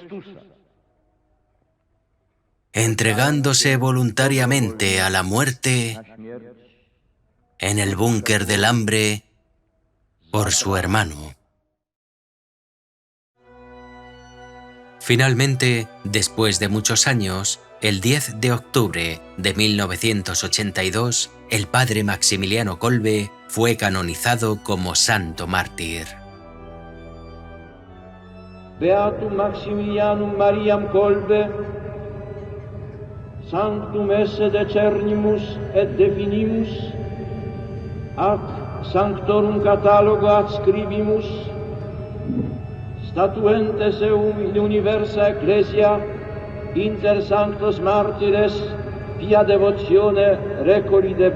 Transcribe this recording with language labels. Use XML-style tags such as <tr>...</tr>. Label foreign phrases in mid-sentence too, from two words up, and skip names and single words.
<es>entregándose voluntariamente a la muerte en el búnker del hambre por su hermano. Finalmente, después de muchos años, el 10 de octubre de 1982, el padre Maximiliano Kolbe fue canonizado como santo mártir.</es> <la>Beatum Maximilianum Mariam Kolbe, sanctum esse decernimus et definimus, ac sanctorum catalogo adscribimus, statuentes eum in universa ecclesia, inter sanctos martires, pia devotione recoli</la>